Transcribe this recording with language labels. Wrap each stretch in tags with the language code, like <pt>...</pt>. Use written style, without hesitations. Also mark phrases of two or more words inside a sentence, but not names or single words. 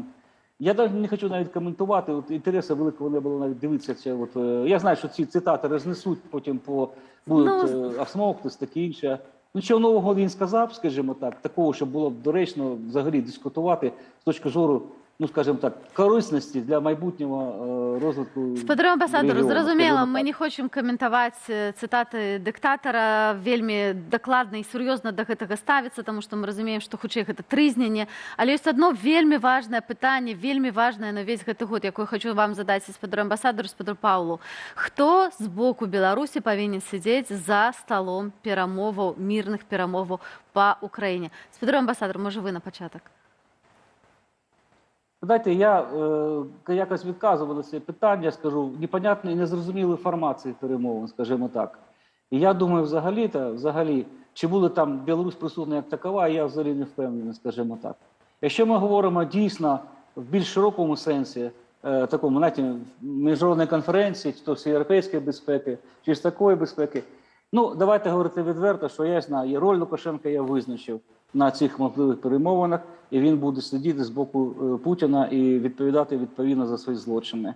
<uk>Я навіть не хочу навіть коментувати, от інтересу великого не було навіть дивитися. Це, от, я знаю, що ці цитати рознесуть, потім будуть обсмоктись, таке інше. Нічого нового він сказав, скажімо так, такого, щоб було б доречно взагалі дискутувати з точки зору, ну, скажімо так, корисності для майбутнього розвитку.</uk> <be>Спадару амбасадору, зразумела, мы не хочам каментаваць цытаты дыктатара, вельмі дакладна і сур'ёзна да гэтага ставіцца, таму што мы разумеем, што хутчэй гэта трызненне. Але ёсць адно вельмі важнае пытанне, вельмі важнае на ўвесь гэты год, якое хочу вам задаць і спадару амбасадору, спадару Паўлу. Хто з боку Беларусі павінен сядзець за сталом перамоваў, мірных перамоваў па Украіне? Спадару амбасадору, можа вы на пачатак?</be> <uk>Знаєте, я якось відказував на це питання, скажу, непонятної і незрозумілої формації перемовин, скажімо так. І я думаю, взагалі, Чи буде там Білорусь присутня як такова, я взагалі не впевнений, скажімо так. Якщо ми говоримо дійсно в більш широкому сенсі, такому, знаєте, міжнародної конференції, чи то всеєвропейської безпеки, чи з такої безпеки, ну, давайте говорити відверто, що я знаю, роль Лукашенка я визначив на цих можливих перемовинах, і він буде сидіти з боку Путіна і відповідати відповідно за свої злочини.</uk>